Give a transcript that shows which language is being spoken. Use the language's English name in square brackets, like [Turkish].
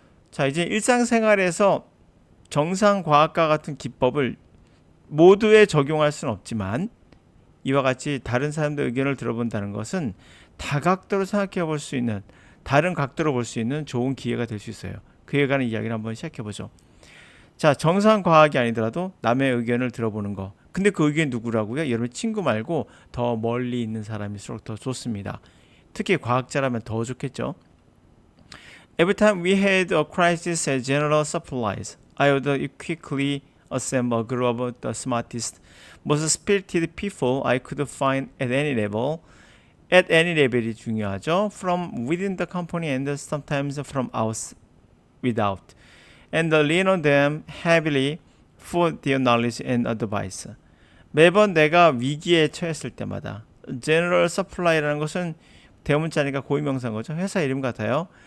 [Korean] 자, 이제 일상생활에서 정상과학과 같은 기법을 모두에 적용할 수는 없지만 이와 같이 다른 사람들의 의견을 들어본다는 것은 다각도로 생각해 볼 수 있는, 다른 각도로 볼 수 있는 좋은 기회가 될 수 있어요. 그에 관한 이야기를 한번 시작해 보죠. 자, 정상과학이 아니더라도 남의 의견을 들어보는 거. 근데 그 의견이 누구라고요? 여러분 친구 말고 더 멀리 있는 사람일수록 더 좋습니다. 특히 과학자라면 더 좋겠죠. [English] Every time we had a crisis at general supplies, I would quickly assemble a group of the smartest, most spirited people I could find at any level. At any level이 [Korean] 중요하죠. [English] From within the company and sometimes from without. And lean on them heavily for their knowledge and advice. [Korean] 매번 내가 위기에 처했을 때마다, General Supply라는 것은 대문자니까 고유명사인 거죠. 회사 이름 같아요.